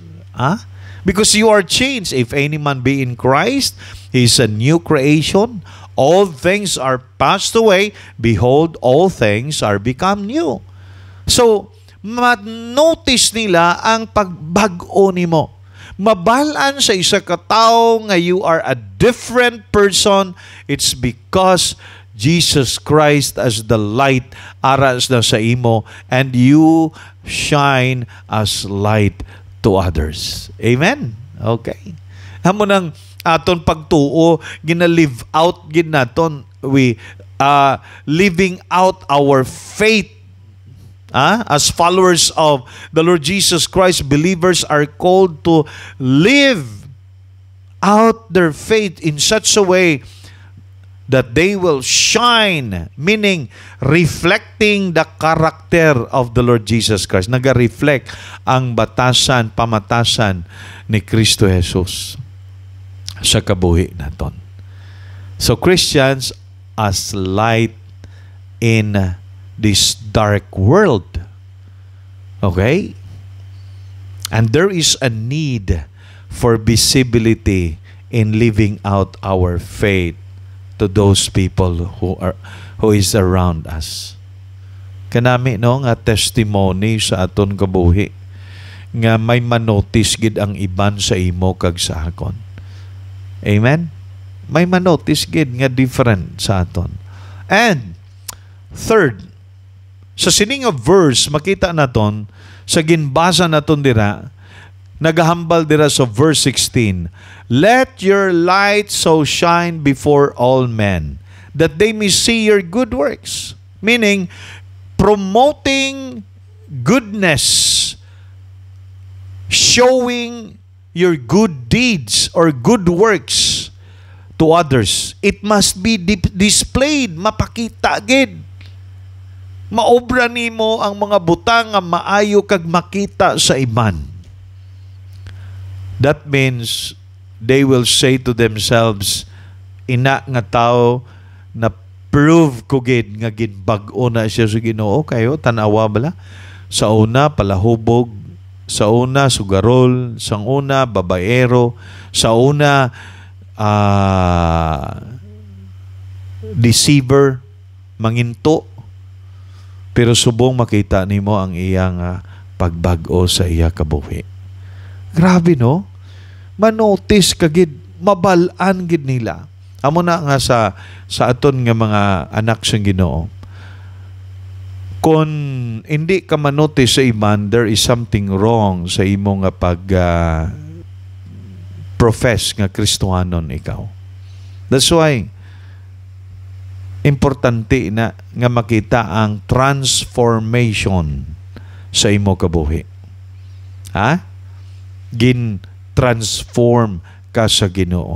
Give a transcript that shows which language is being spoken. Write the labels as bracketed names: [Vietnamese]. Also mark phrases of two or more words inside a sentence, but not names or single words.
[English] Because you are changed. If any man be in Christ, he is a new creation. All things are passed away. Behold, all things are become new. So, [Hiligaynon] ma-notice nila ang pagbago nimo. Mabalaan sa isa ka tawo nga [English] you are a different person. It's because Jesus Christ as the light [Hiligaynon] aras na sa imo [English] and you shine as light to others. Amen? Okay. [Hiligaynon] Hamo nang aton pagtuo, gina- [English] live out [Hiligaynon] gid naton. [English] We living out our faith. As followers of the Lord Jesus Christ, believers are called to live out their faith in such a way that they will shine, meaning reflecting the character of the Lord Jesus Christ. [Hiligaynon] Naga-reflect ang batasan, pamatasan ni Kristo Jesus sa kabuhi naton. [English] So Christians as light in this dark world. Okay? And there is a need for visibility in living out our faith to those people who is around us. [Hiligaynon] Kanami no nga testimony sa aton kabuhi nga may manotice gid ang iban sa imo kag sa akon. Amen? May manotice gid nga different sa aton. [English] And third, [Hiligaynon] sa sining of verse, makita naton, sa ginbasa naton dira, nagahambal dira sa verse 16, [English] let your light so shine before all men, that they may see your good works. Meaning, promoting goodness, showing your good deeds or good works to others. It must be displayed, [Hiligaynon] mapakita gid. Maobra nimo ang mga butang nga maayo kag makita sa iban. [English] That means they will say to themselves, [Hiligaynon] ina nga tao na prove ko gid nga ginbag-o na siya sa Ginoo kayo tanawa bala. Sa una palahubog, sa una sugarol, sa una babaero, sa una deceiver, manginto. Pero subong makita nimo ang iyang pagbag-o sa iya kabuhi. Grabe no? Manotice kagid, mabalaan gid nila. Amo na nga sa aton nga mga anak sa Ginoo. Kung hindi ka manotice sa iman, [English] there is something wrong [Hiligaynon] sa imo nga profess nga Kristohanon ikaw. That's why importante na nga makita ang transformation sa imo kabuhi. Gin-transform ka sa Ginoo.